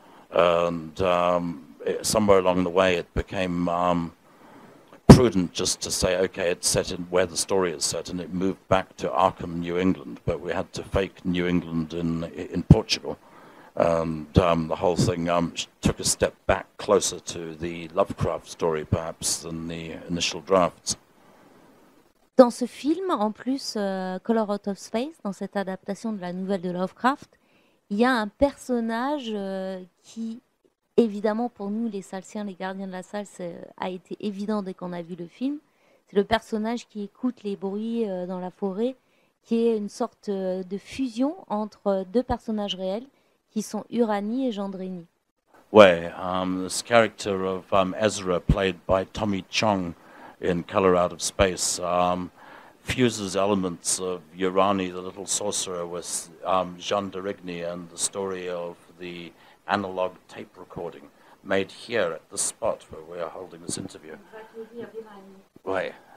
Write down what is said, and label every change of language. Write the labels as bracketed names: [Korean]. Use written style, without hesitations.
[English] And somewhere along the way it became prudent just to say, okay, it's set in where the story is set, and it moved back to Arkham, New England, but we had to fake New England in Portugal. And the whole thing took a step back closer to the Lovecraft story, perhaps, than the initial drafts. [French] Dans ce film, en plus, Colour Out of Space, dans cette adaptation de la nouvelle de Lovecraft, il y a un personnage qui, évidemment, pour nous, les salsiens, les gardiens de la salle, a été évident dès qu'on a vu le film. C'est le personnage qui écoute les bruits dans la forêt, qui est une sorte de fusion entre deux personnages réels, qui sont Uranie et Gendrini. [English] Ouais, this character of Ezra, played by Tommy Chong in Colour Out of Space, fuses elements of Urani, the little sorcerer, with Jean de Rigny and the story of the analog tape recording made here at the spot where we are holding this interview. Right.